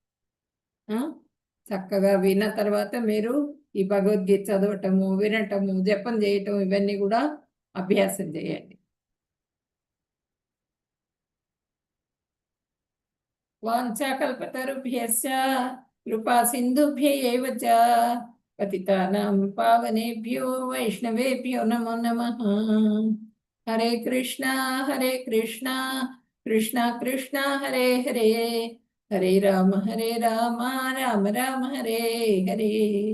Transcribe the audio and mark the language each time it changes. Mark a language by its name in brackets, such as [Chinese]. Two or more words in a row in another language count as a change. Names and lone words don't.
[Telugu] చక్కగా విన్న తర్వాత మీరు ఈ భగవద్గీత చదవటము, వినటము, జపం చేయటం ఇవన్నీ కూడా అభ్యాసం చేయండి. [Sanskrit] వాంఛాకల్పతరుభ్యశ్చ కృపా సింధుభ్యైవ చ పతితానాం పావనేభ్యో వైష్ణవేభ్యో నమో నమః. హరే కృష్ణ కృష్ణ కృష్ణ హరే హరే, హరే రామ రామ రామ హరే హరే.